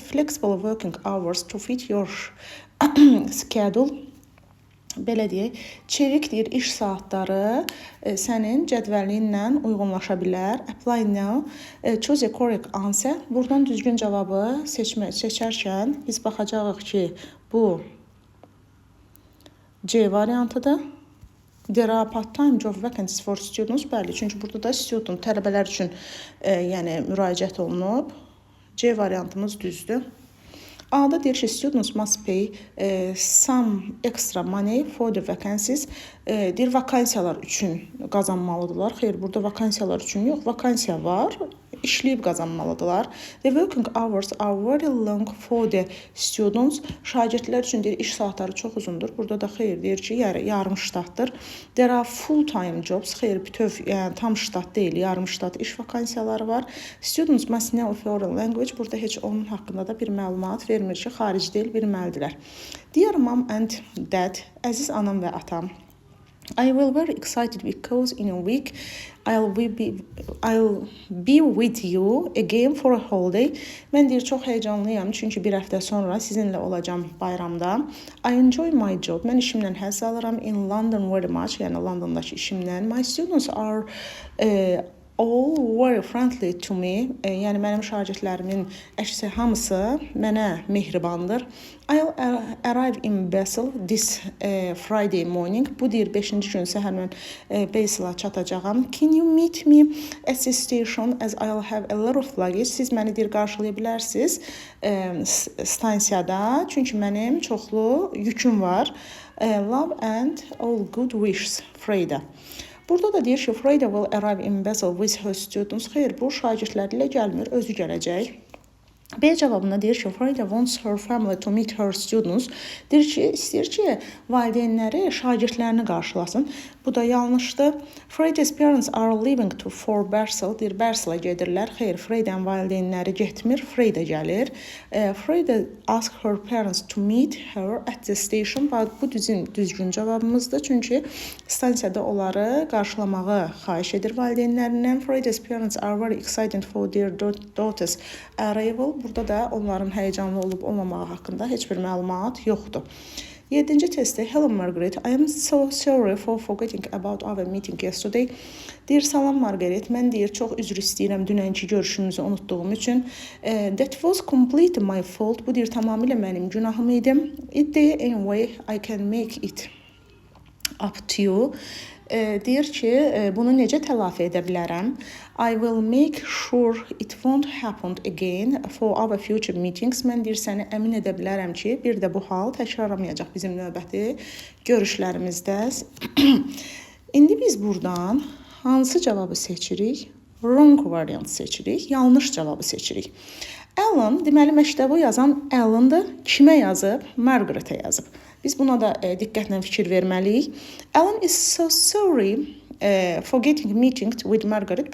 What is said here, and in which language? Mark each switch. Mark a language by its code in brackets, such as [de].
[en] Flexible working hours to fit your schedule. [az] Belə deyək, çevik deyir iş saatları sənin cədvəlinlə uyğunlaşa bilər. [en] Apply now. Choose a correct answer. [az] Buradan düzgün cavabı seçərkən biz baxacağıq ki, bu C variantıdır. [en] There are part-time job vacancies for students. [az] Bəli, çünki burada da student tələbələr üçün yəni müraciət olunub. C variantımız düzdür. A'da deyir ki, [en] students must pay some extra money for the vacancies. [az] Deyir, vakansiyalar üçün qazanmalıdırlar. Xeyr, burada vakansiyalar üçün yox, vakansiya var, işləyib qazanmalıdırlar. [en] The working hours are very long for the students. [az] Şagirdlər üçün deyir, iş saatları çox uzundur. Burada da xeyr deyir ki, yarım ştatdır. [en] There are full-time jobs. [az] Xeyr, bütöv, yəni tam ştat deyil, yarım ştat iş vakansiyaları var. [en] Students must know foreign language. [az] Burada heç onun haqqında da bir məlumat vermir ki, xarici dil bilməlidirlər. [en] Dear mom and dad, [az] əziz anam və atam, [en] I will very excited because in a week I'll be with you again for a holiday. [az] Mən deyir, çox heyecanlıyam çünki bir həftə sonra sizinlə olacağam bayramda. [en] I enjoy my job. [az] Mən işimdən həzz alıram. [en] In London very much. [az] Yəni Londondakı işimdən. [en] My students are all very friendly to me. [az] Yəni mənim şagirdlərimin əksi hamısı mənə mehribandır. [en] I'll arrive in Basel this Friday morning. [az] Bu deyir 5-ci gün səhər mən Basel'a çatacağam. [en] Can you meet me at the station as I'll have a lot of luggage? [az] Siz məni deyir qarşılaya bilərsiniz stansiyada. Çünki mənim çoxlu yüküm var. [en] Love and all good wishes, [az] Freyda. Burada da deyir ki, [en] Freyda will arrive in Basel with her students. [az] Xeyr, bu şagirdləri ilə gəlmir, özü gələcək. B cavabında deyir ki, [en] Frida wants her family to meet her students. [az] Deyir ki, istəyir ki, valideynləri şagirdlərini qarşılasın. Bu da yanlışdır. [en] Frida's parents are leaving for Bersel. [az] Deyir, Bersel'a gedirlər. Xeyr, Frida'nın valideynləri getmir. Frida gəlir. [en] Frida ask her parents to meet her at the station. [az] Bu düzgün cavabımızdır. Çünki stansiyada onları qarşılamağı xahiş edir valideynlərindən. [en] Frida's parents are very excited for their daughter's arrival. [az] Burada da onların həyəcanlı olub olmamağı haqqında heç bir məlumat yoxdur. 7-ci testdə [en] Helen Margaret, I am so sorry for forgetting about our meeting yesterday. [az] Deyir, salam Margaret, mən deyir, çox üzr istəyirəm dünənki görüşümüzü unutduğum üçün. [en] That was completely my fault. [az] Bu deyir, tamamilə mənim günahım idi. [en] It day anyway, I can make it up to you. [az] Deyir ki, bunu necə telafi edə bilərəm? [en] I will make sure it won't happen again for our future meetings. [az] Mən deyir, səni əmin edə bilərəm ki, bir də bu hal təkrarlamayacaq bizim növbəti görüşlərimizdə. İndi biz buradan hansı cavabı seçirik? [en] Wrong variant [az] seçirik, yanlış cavabı seçirik. Alan, deməli məktəbu yazan Alan'dır. Kimə yazıb? Margaret'ə yazıb. Biz buna da diqqətlə fikir verməliyik. [en] Alan is so sorry for getting meeting with Margaret.